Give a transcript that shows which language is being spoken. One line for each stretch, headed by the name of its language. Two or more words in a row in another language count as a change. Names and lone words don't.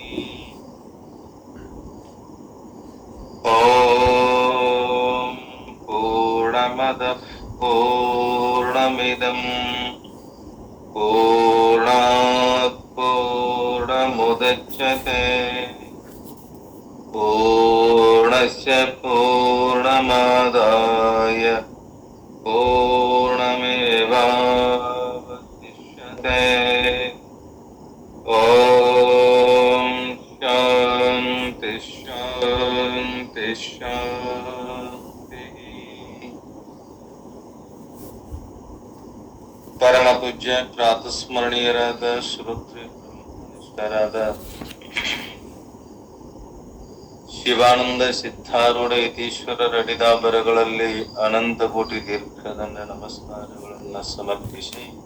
Sanskrit: ओम पूर्णमद पूर्णमिदं पूर्णात् पूर्णमुदच्यते पूर्णस्य पूर्णमादाय पूर्णमेवावशिष्यते। ओम शांति शांति शांति।
Kannada: ಪರಮ ಪೂಜ್ಯ ಪ್ರಾತಸ್ಮರಣೀಯರಾದ ಶ್ರೋತೃ ಬ್ರಹ್ಮನಿಷ್ಠರಾದ ಶಿವಾನಂದ ಸಿದ್ಧಾರೂಢ ಯತೀಶ್ವರರ ಅಡಿದಾಬರಗಳಲ್ಲಿ ಅನಂತ ಕೋಟಿ ದೀರ್ಘದಂಡ ನಮಸ್ಕಾರಗಳನ್ನು ಸಮರ್ಪಿಸಿ,